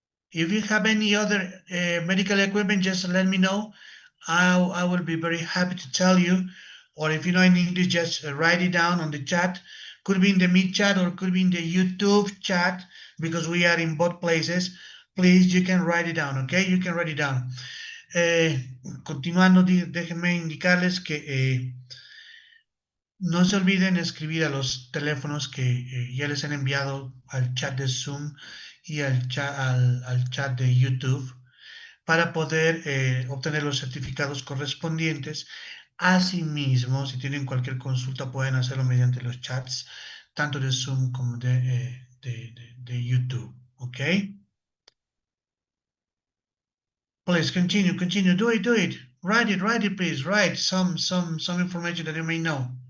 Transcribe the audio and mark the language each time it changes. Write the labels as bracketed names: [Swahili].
[English] If you have any other medical equipment, just let me know. I will be very happy to tell you. Or if you know in English, just write it down on the chat. Could be in the Meet chat or could be in the YouTube chat because we are in both places. Please, you can write it down, okay? You can write it down. [Spanish] Continuando, déjenme indicarles que no se olviden escribir a los teléfonos que ya les han enviado al chat de Zoom y al chat de YouTube para poder obtener los certificados correspondientes. Asimismo, si tienen cualquier consulta, pueden hacerlo mediante los chats, tanto de Zoom como de YouTube. ¿Ok? [English] Please continue, continue. Do it, do it. Write it, please. Write some information that you may know.